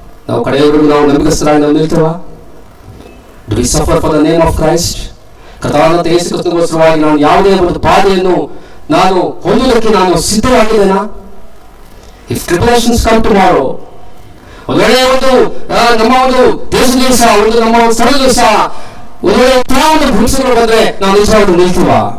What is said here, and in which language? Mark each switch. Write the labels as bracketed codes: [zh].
[kn] ನಾವು ಕಡೆಯವರೆಗೂ ನಾವು ನಂಬಿಕಸ್ಥರಾಗಿ ನಾವು ನಿಲ್ತೇವಾ? [en] Do we suffer for the name of Christ? [kn] ಕರ್ತನಾದ ಯೇಸು ಕ್ರಿಸ್ತನಿಗೋಸ್ಕರವಾಗಿ ನಾನು ಯಾವುದೇ ಒಂದು ಬಾಧೆಯನ್ನು ನಾನು ಹೊಂದುವುದಕ್ಕೆ ನಾನು ಸಿದ್ಧವಾಗಿದ್ದೇನಾ? [en] If tribulations come tomorrow, [kn] ಒಂದು ವೇಳೆ ನಮ್ಮ ಒಂದು ದೇಶದ ದಿವಸ, ನಮ್ಮ ಒಂದು ಸ್ಥಳದ ದಿವಸ, ಒಂದು ವೇಳೆ ಒಂದು ಭೂಮಿಗಳು ಬಂದ್ರೆ ನಾವು ನಿಜವಾಗ್ಲೂ ನಿಲ್ತೀವ?